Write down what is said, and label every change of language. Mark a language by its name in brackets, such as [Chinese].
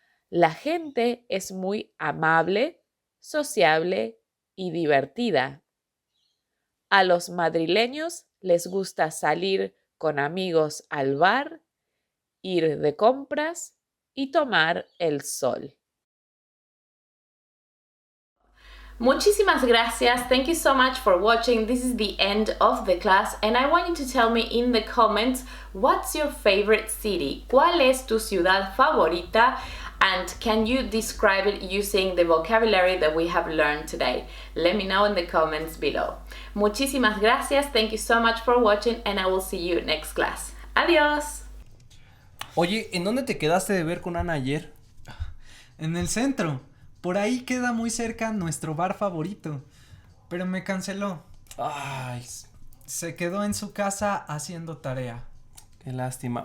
[Spanish] La gente es muy amable, sociable y divertida. A los madrileños les gusta salir con amigos al bar, ir de compras y tomar el sol. Muchísimas gracias. [English] Thank you so much for watching. This is the end of the class and I want you to tell me in the comments what's your favorite city? [Spanish] ¿Cuál es tu ciudad favorita? [English] And can you describe it using the vocabulary that we have learned today? Let me know in the comments below. [Spanish] Muchísimas gracias. [English] Thank you so much for watching and I will see you next class. [Spanish] Adiós. Oye, ¿en dónde te quedaste de ver con Ana ayer? En el centro. Por ahí queda muy cerca nuestro bar favorito. Pero me canceló. Ay, Se quedó en su casa haciendo tarea. qué lástima.